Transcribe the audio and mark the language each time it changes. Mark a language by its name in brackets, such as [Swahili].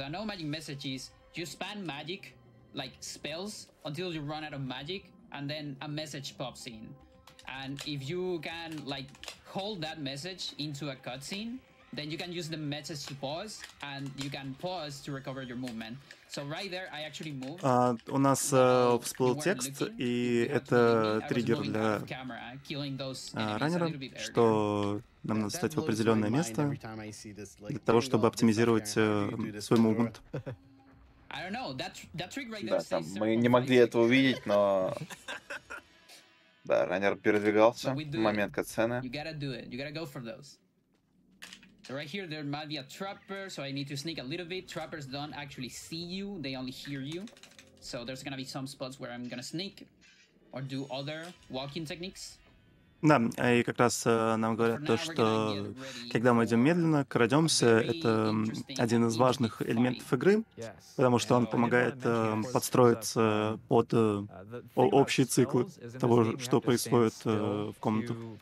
[English] So a no magic message is you spam magic, like spells, until you run out of magic, and then a message pops in. And if you can like hold that message into a cutscene, then you can use the message to pause, and you can pause to recover your movement. So right there, I actually moved. [Russian] У нас всплыл текст, и это триггер для раннера, что нам надо стать в определенное место для того, чтобы оптимизировать свой мувмент. Да, там мы не могли этого увидеть, но да, раннер передвигался в момент катсцены. [English] So right here, there might be a trapper, so I need to sneak a little bit. Trappers don't actually see you, they only hear you. So there's gonna be some spots where I'm gonna sneak or do other walking techniques. [Russian] Да, и как раз нам говорят то, что когда мы идем медленно, крадемся, это один из важных элементов игры, потому что он помогает подстроиться под общие циклы того, что происходит в комнатах.